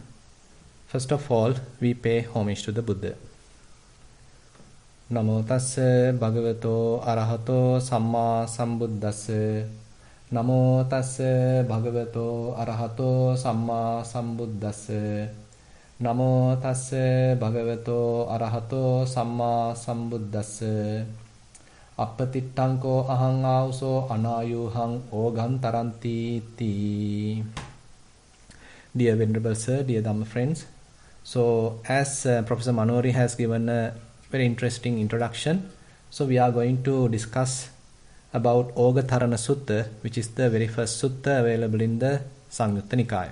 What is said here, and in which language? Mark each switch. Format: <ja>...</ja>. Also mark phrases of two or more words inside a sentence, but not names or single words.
<en>First of all, we pay homage to the Buddha.</en> <pi>Namo tassa bhagavato arahato samma sambuddhassa. Namo tassa bhagavato arahato samma sambuddhassa. Namo tassa bhagavato arahato samma sambuddhassa. Appatittanko ahang auso anayuhang oghan taranti ti.</pi> <en>Dear Venerable Sir, dear Dhamma friends, so as Professor Manori has given a very interesting introduction, so we are going to discuss about Ogha Tharana Sutta, which is the very first sutta available in the Samyutta Nikaya.</en>